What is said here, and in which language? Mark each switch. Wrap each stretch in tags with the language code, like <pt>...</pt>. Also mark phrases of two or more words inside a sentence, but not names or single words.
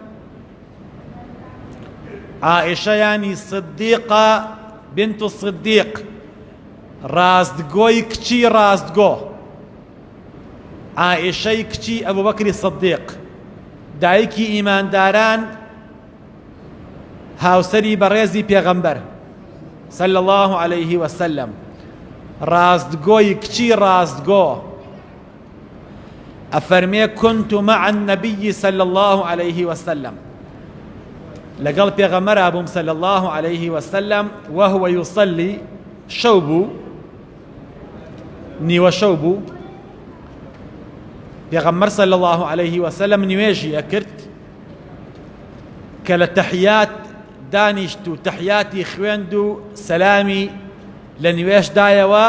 <ckb>عائشە یانی صدیقە</ckb> <ar>بنت صدیق،</ar> <ckb>ڕاستگۆی کچی ڕاستگۆ، عائشەی کچی ئەبوو بەکری صدیق، دایکی ئیمانداران، هاوسەری بەڕێزی پێغەمبەر</ckb> <ar>صلی الله عليه وسلم،</ar> <ckb>ڕاستگۆی کچی ڕاستگۆ.</ckb> <ar>ئەفەرمێ كنت مع النبي صلى الله عليه وسلم،</ar> <ckb>لەگەڵ پێغەمبەرا بووم</ckb> <ar>صلی الله عليه وسلم وهو يصلي،</ar> <ckb>شەو بوو، نیوە شەو بوو، پێغەمبەر</ckb> <ar>صلی الله عليه وسلم</ar> <ckb>نوێژی ئەکرد کە لە تەحیات دانیشت و تەحیاتی خوێند و سەلامی لە نوێژدایەوە.</ckb>